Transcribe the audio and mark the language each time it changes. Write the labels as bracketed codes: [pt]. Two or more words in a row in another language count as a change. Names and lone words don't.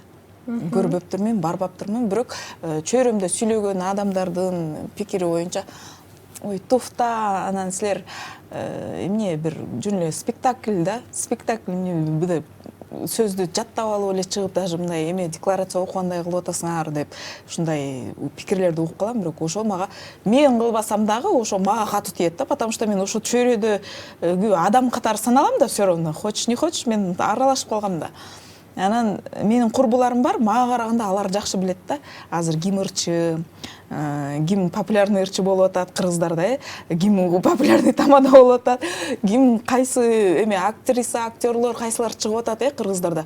[ky] Көрбөптүрмүн, барбаптырмын, бирок чөйрөмдө сүйлөгөн адамдардын пикири боюнча, ой, туфта, анан силер эмне бир жөн эле спектакль да, спектакль эмне сөздү жаттап алып эле чыгып, даже мындай эме декларация окугандай кылып атасыңар деп ушундай пикирлерди угуп калам, бирок ошол мага мен кылбасам дагы ошо мага катуу тиет да, [ru] потому что [ky] мен ошо чөйрөдө адам катары саналам да, [ru] все равно, хочешь не хочешь, [ky] мен аралашып калгам да. Анан менин курбуларым бар, мага караганда алар жакшы билет да. Азыр ким ырчы, ким популярный ырчы болуп атат кыргыздарда, ким популярный тамада болуп атат, ким кайсы эме актриса, актерлор кайсылар чыгып атат кыргыздарда.